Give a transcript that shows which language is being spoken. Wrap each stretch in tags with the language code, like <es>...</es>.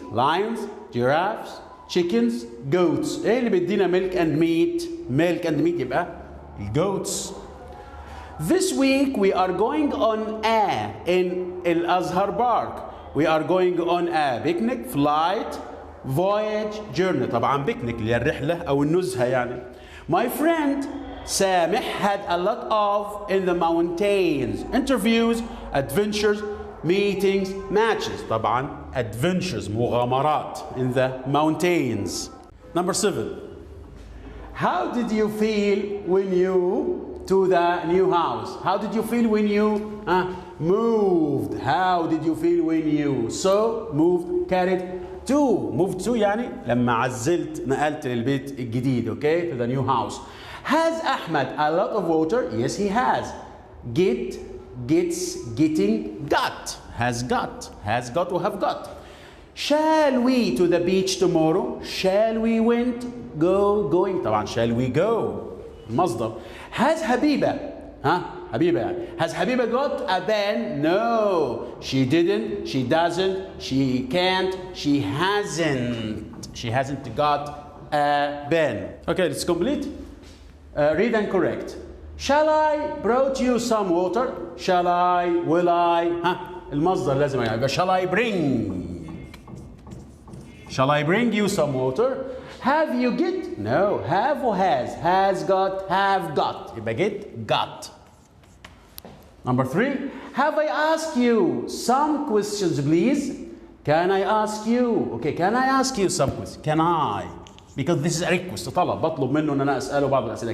<en>Lions, giraffes, chickens, goats.</en> <ar>ايه اللي بيدينا</ar> <en>milk and meat؟ milk and meat يبقى goats. This week we are going on in Al-Azhar Park. We are going on a picnic, flight, voyage, journey.</en> <ar>طبعا picnic اللي هي الرحلة أو النزهة يعني.</ar> <en>My friend Samih had a lot of in the mountains. Interviews, adventures, meetings, matches. طبعا adventures, مغامرات in the mountains. Number 7. How did you feel when you to the new house? How did you feel when you moved? How did you feel when you moved, carried to? Moved to</en> <ar>يعني لما عزلت نقلت للبيت الجديد.</ar> <en>Okay, to the new house. Has Ahmed a lot of water? Yes, he has. Get, gets, getting, got. Has got or have got. Shall we to the beach tomorrow? Shall we went? Go, going. طبعا shall we go.</en> <ar>المصدر.</ar> <en>Has Habiba, Habiba يعني. Has Habiba got a pen? No. She didn't, she doesn't, she can't, she hasn't. She hasn't got a pen. Okay, let's complete. read and correct. Shall I brought you some water? Shall I? Will I?</en> <ar>ها المصدر لازم يبقى</ar> <en>shall I bring. Shall I bring you some water? Have you get? No. Have or has? Has got, have got. يبقى get, got. Number 3. Have I asked you some questions, please? Can I ask you? Okay, can I ask you some questions? Can I? Because this is a request,</en> <ar>طلب بطلب منه ان انا اساله بعض الاسئله.</ar>